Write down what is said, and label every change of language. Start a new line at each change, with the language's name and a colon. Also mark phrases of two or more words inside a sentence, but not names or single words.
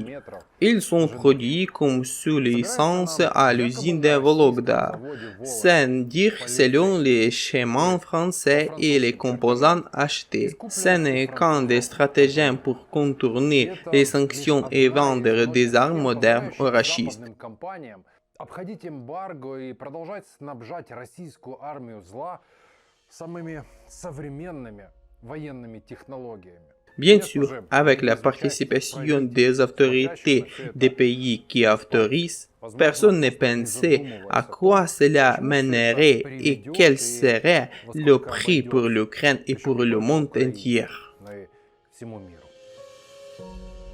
French: Ils sont produits comme sous licence à l'usine de Vologda, sans dire selon les schémas français et les composants achetés. Ce n'est qu'un des stratagèmes pour contourner les sanctions et vendre des armes modernes aux racistes.
Russian: Обходить эмбарго и продолжать снабжать российскую армию зла самыми современными военными технологиями.
French: Bien sûr, avec la participation des autorités des pays qui autorisent, personne ne pensait à quoi cela mènerait et quel serait le prix pour l'Ukraine et pour le monde entier.